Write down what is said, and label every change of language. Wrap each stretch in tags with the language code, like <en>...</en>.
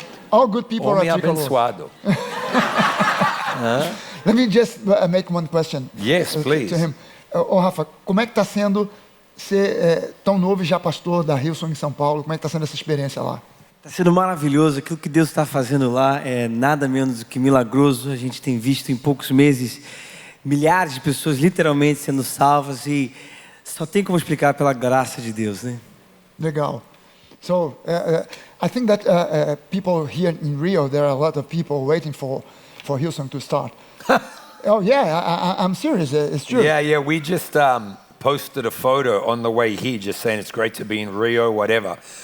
<en>All good people are tricolor.</en> <pt>Abençoado.</pt> <en>Let me just make one question. Yes, please. To him.</en> <pt>Rafa, como é que está sendo ser tão novo e já pastor da Hillsong em São Paulo. Como é que está sendo essa experiência lá? Está sendo maravilhoso. Aquilo que Deus está fazendo lá é nada menos do que milagroso. A gente tem visto em poucos meses milhares de pessoas literalmente sendo salvas e só tem como explicar pela graça de Deus, né? Legal.</pt> <en>So, I think that people here in Rio, there are a lot of people waiting for Hillsong to start. Oh yeah, I'm serious. It's true. Yeah. We just posted a photo on the way here, just saying it's great to be in Rio, whatever.</en>